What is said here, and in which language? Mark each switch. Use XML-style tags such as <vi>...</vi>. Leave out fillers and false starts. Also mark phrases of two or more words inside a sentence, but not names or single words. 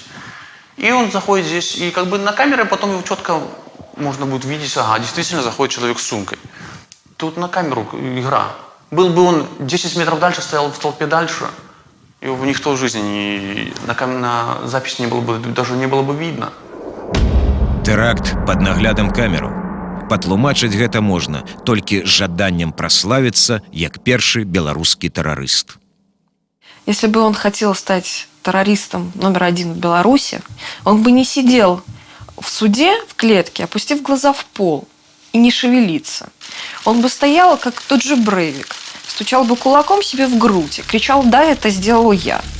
<ru>И он заходит здесь, и как бы на камере потом его четко можно будет видеть, ага, действительно заходит человек с сумкой. Тут на камеру игра. Был бы он 10 метров дальше, стоял в толпе дальше, его бы никто в жизни на запись даже не было бы видно.</ru> <be>Тэракт пад наглядам камераў. Патлумачыць гэта можна толькі жаданнем праславіцца як першы беларускі тэрарыст.</be> <ru>Если бы он хотел стать террористом номер 1 в Беларуси, он бы не сидел в суде в клетке, опустив глаза в пол и не шевелиться. Он бы стоял, как тот же Брейвик, стучал бы кулаком себе в грудь и кричал: «Да, это сделал я».</ru>